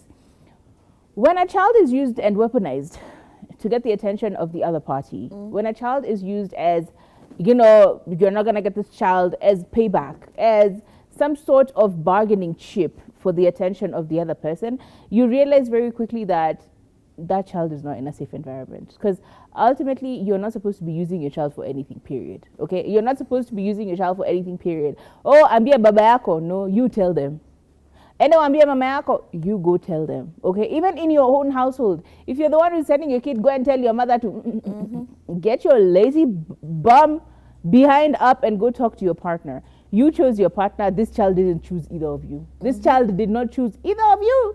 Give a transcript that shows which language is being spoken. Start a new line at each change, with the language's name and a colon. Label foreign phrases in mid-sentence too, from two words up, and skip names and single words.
English: When a child is used and weaponized to get the attention of the other party, when a child is used as, you're not going to get this child as payback, as some sort of bargaining chip for the attention of the other person, you realize very quickly that that child is not in a safe environment, because ultimately you're not supposed to be using your child for anything, period. Okay, you're not supposed to be using your child for anything, period.
Swahili: Oh, ambia baba yako.
English: No, you tell them. And
Swahili: ambia mama yako,
English: you go tell them. Okay, even in your own household, if you're the one who's sending your kid, go and tell your mother to get your lazy bum behind up and go talk to your partner. You chose your partner. This child didn't choose either of you. This child did not choose either of you.